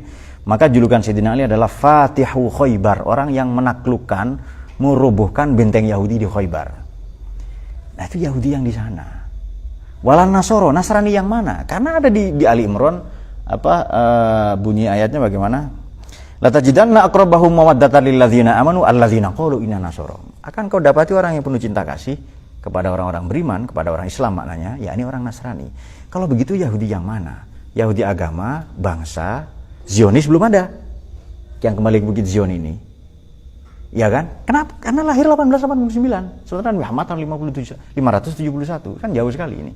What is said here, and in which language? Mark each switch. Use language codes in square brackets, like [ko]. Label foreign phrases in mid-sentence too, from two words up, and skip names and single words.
[id] Maka julukan Sayyidina Ali adalah Fatihu Khoibar, orang yang menaklukkan, merobohkan benteng Yahudi di Khoibar. Nah itu Yahudi yang di sana. [ar] ولا النصارى, [id] Nasrani yang mana? Karena ada di Ali Imran, bunyi ayatnya bagaimana? [ar] لتجدن أقربهم مودة للذين آمنوا الذين قالوا إنا نصارى. [id] Akan kau dapati orang yang penuh cinta kasih kepada orang-orang beriman, kepada orang Islam maknanya, yakni orang Nasrani. Kalau begitu Yahudi yang mana? Yahudi agama, bangsa, Zionis belum ada yang kembali ke Bukit Zion ini, ya kan? Kenapa? Karena lahir 1889, sementara Muhammad tahun 571, kan jauh sekali ini.